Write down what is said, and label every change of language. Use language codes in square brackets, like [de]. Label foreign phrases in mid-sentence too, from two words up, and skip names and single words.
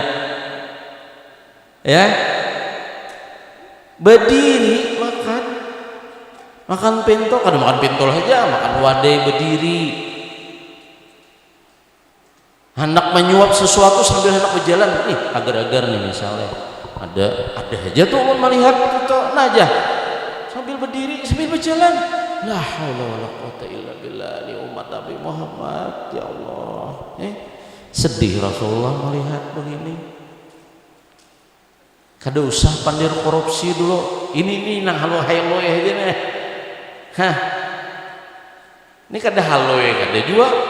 [bjn] Ya, berdiri makan pentol, kadang makan pentol aja, makan wadai berdiri. [id] Hendak menyuap sesuatu sambil hendak berjalan, agar-agar nih misalnya ada aja tuh melihat itu aja sambil berdiri sambil berjalan. [ar] لا حول ولا قوة إلا بالله، لأمة نبي محمد. [id] Ya Allah, sedih Rasulullah melihat begini. [bjn] Kada usah pandir korupsi dulu. Ini nang halo halo aja nih. Ini kada halo kada juga.